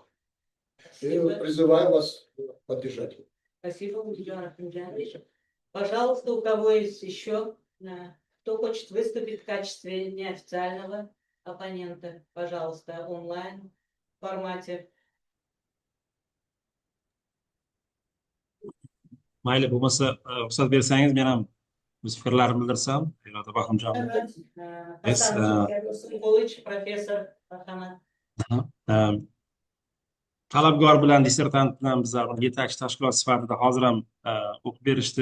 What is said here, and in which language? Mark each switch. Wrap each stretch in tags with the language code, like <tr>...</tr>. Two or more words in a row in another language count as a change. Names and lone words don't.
<ru>И призываю вас поддержать. Спасибо, Владимир Ахмедянович. Пожалуйста, у кого есть еще, кто хочет выступить в качестве неофициального оппонента, пожалуйста, онлайн формате.</ru> <uz>Mayli bo'lmasa, ruxsat bersangiz men ham o'z fikrlarimni bildirsam, Iroda Bahramjon. Evet, Yes, Hasan Kılıç, professor Ahmet. Talabgor bilan dissertant bilan bizlar yetakchi tashkilot sifatida hozir ham o'qib berishdi.</uz>